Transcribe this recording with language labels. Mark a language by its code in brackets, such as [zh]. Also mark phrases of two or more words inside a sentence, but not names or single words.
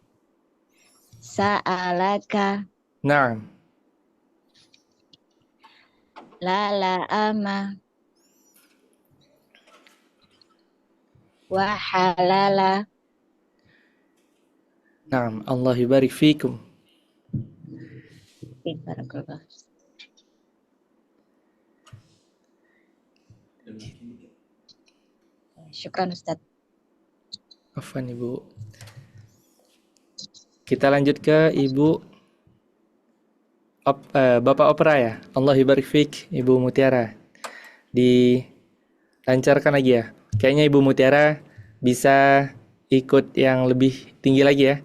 [ar] sa'alaka Naam. la la'ama wa halala Naam. الله يبارك فيكم. بارك الله. شكرا أستاذ. [id] Afwan, Ibu. Kita lanjut ke Bapak Opera ya. [ar] الله يبارك فيك, Ibu Mutiara. [id] Dilancarkan lagi ya. Kayaknya Ibu Mutiara bisa ikut yang lebih tinggi lagi ya.